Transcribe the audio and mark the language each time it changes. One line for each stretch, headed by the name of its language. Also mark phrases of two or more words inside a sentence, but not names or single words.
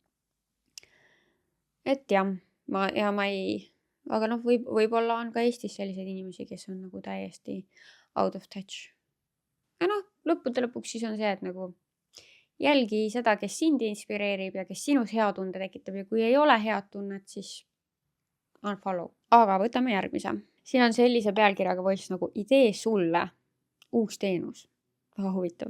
Estonian: Et jah, aga võib-olla on ka Eestis selliseid inimesi, kes on nagu täiesti
English: out of touch.
Estonian: Ja lõppude lõpuks siis on see, et nagu jälgi seda, kes sind inspireerib ja kes sinus hea tunde tekitab ja kui ei ole head tunnet, siis unfollow. Aga võtame järgmise. Siin on sellise pealkirjaga voice nagu idee sulle. Uus teenus. Väga huvitav.